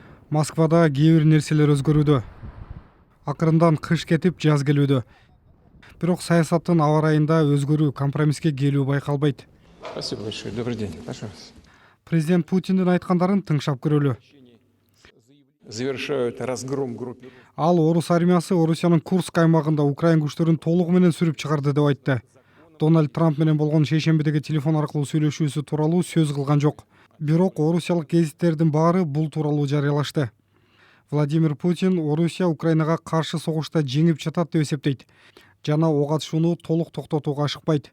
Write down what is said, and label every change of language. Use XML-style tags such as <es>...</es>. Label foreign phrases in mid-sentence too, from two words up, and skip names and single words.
<ky>Москвада кээ бир нерселер өзгөрүүдө. Акырындан кыш кетип, жаз келүүдө. Бирок саясаттын аба ырайында өзгөрүү, компромисске келүү байкалбайт.</ky> <ru>Спасибо большое. Добрый день. Пожалуйста.</ru> <ky>Президент Путиндин айткандарын тыңшап көрөлү.</ky> <ru>Завершают разгром группы.</ru> <ky>Ал орус армиясы Орусиянын Курск аймагында Украин күчтөрүн толугу менен сүрүп чыгарды деп айтты. Дональд Трамп менен болгон шейшембидеги телефон аркылуу сүйлөшүүсү тууралуу сөз кылган жок. Бирок орусиялык гезиттердин баары бул тууралуу жарыялашты. Владимир Путин Орусия Украинага каршы согушта жеңип жатат деп эсептейт жана ок атышууну толук токтотууга ашыкпайт.</ky>